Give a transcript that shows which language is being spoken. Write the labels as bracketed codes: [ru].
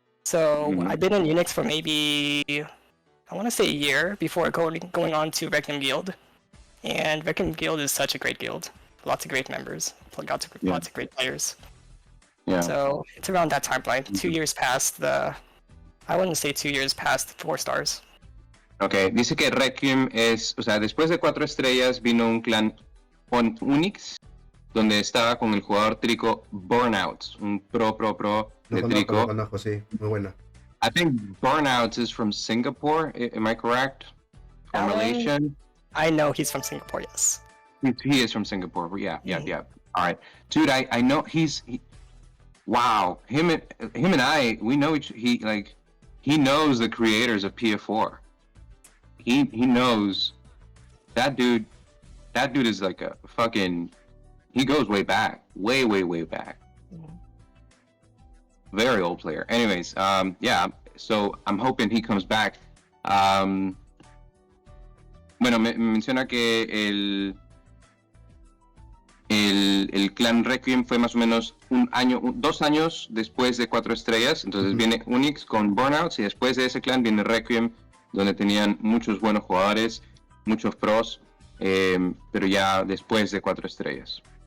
[en] So I've been in Unix for maybe, I want to say a year before going on to Requiem Guild. And Requiem Guild is such a great guild. Lots of great members, lots of great players. Yeah. So it's around that timeline, 2 years past I wouldn't say 2 years past 4 stars. [es] Okay, dice que Requiem es, o sea, después de 4 estrellas vino un clan con Unix, donde estaba con el jugador trico Burnout, un pro de trico. Lo conozco, sí, muy bueno. [en] I think Burnout is from Singapore, am I correct? From Malaysian? I know he's from Singapore, yes. He is from Singapore, yeah. All right. Dude, I know wow, him and I, we know he knows the creators of PF4. He knows that dude is like a fucking, he goes way back, way back. Very old player. Anyways, yeah, so I'm hoping he comes back. [es] Bueno, me menciona que el clan Requiem fue más o menos 2 años después de 4 estrellas, entonces viene Unix con Burnouts y después de ese clan viene Requiem, donde tenían muchos buenos jugadores, muchos pros, pero ya después de 4 estrellas.